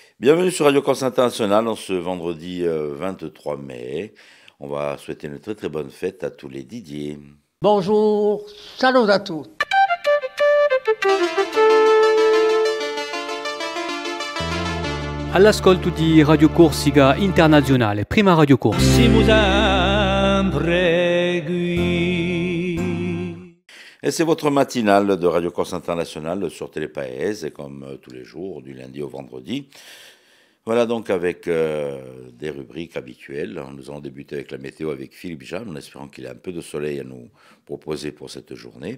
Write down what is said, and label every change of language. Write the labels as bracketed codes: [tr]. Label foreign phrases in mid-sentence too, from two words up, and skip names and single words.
[fr] Bienvenue sur Radio France Internationale en ce vendredi 23 mai. On va souhaiter une très très bonne fête à tous les Didier. Bonjour, salut à tous. [it] All'ascolto di Radio Corsica Internazionale, prima Radio Corsica. Siamo sempre qui. [fr] Et c'est votre matinale de Radio Corse Internationale sur Télépaèse, et comme tous les jours, du lundi au vendredi. Voilà donc avec des rubriques habituelles. Nous allons débuter avec la météo avec Philippe Jeanne, en espérant qu'il ait un peu de soleil à nous proposer pour cette journée.